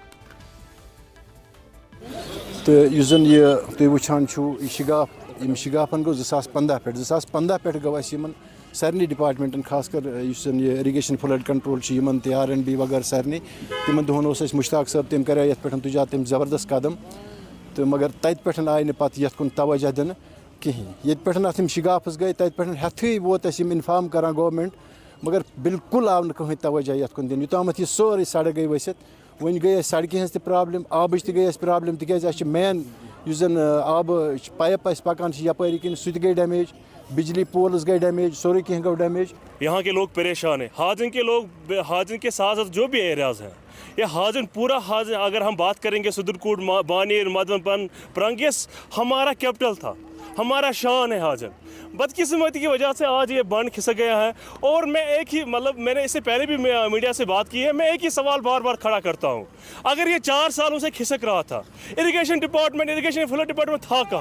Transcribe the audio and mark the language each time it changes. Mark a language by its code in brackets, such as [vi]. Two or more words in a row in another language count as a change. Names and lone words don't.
[ks] تو زن یہ تھی وچان یہ شگافن گو 2015 پہ 2015 پہ گو سارے ڈپارٹمنٹن خاص کر یہ [en] irrigation flood control [ks] تی آر این بی وغیرہ سارے تم دہن مشتاق صاحب تم کرے یت پہ تجا تم زبردست قدم تو مگر تت پہ آئی نا پتہ یت کن توجہ دن کہین یت پہ ات شگافس گئی تت پہ ہتھے ووت انفارم کران گورنمنٹ مگر بالکل آو نا کہیں توجہ یت کن دن یوتامت یہ سوری سڑک گئی ورست ون گئی سڑکہ ہز پرابلم آبچ تہ گئی پرابلم تک مین زن آب پائپ پکان یپری کن سہ گئی ڈیمیج بجلی پولز گئی ڈیمیج سورے کہیں گو ڈیمیج۔ [ur] یہاں کے لوگ پریشان ہیں، حاجن کے لوگ، حاجن کے ساتھ ساتھ جو بھی ایریاز ہیں یہ حاجن پورا حاجن اگر ہم بات کریں گے صدرکوٹ بانیر مدن پرنگس ہمارا کیپٹل تھا، ہمارا شان ہے حاجن۔ بدقسمتی کی وجہ سے آج یہ بند کھسک گیا ہے اور میں ایک ہی میں نے اس سے پہلے بھی میڈیا سے بات کی ہے، میں ایک ہی سوال بار بار کھڑا کرتا ہوں، اگر یہ 4 سالوں سے کھسک رہا تھا [en] irrigation flood department [ur] تھا کہاں؟